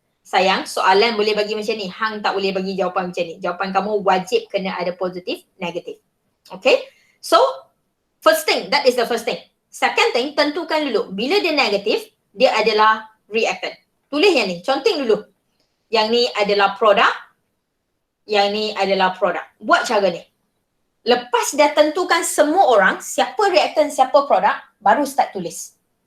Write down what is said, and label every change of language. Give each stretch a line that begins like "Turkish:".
Malay: Sayang, soalan boleh bagi macam ni. Hang tak boleh bagi jawapan macam ni. Jawapan kamu wajib kena ada positif, negatif. Okay?
English: So, first thing, that is the first thing. Second thing,
Malay: tentukan dulu. Bila dia negatif, dia adalah reactant. Tulis yang ni, conteng dulu. Yang ni adalah produk, yang ni adalah produk. Buat cara ni. Lepas dah tentukan semua orang, siapa reactant, siapa produk, baru start tulis.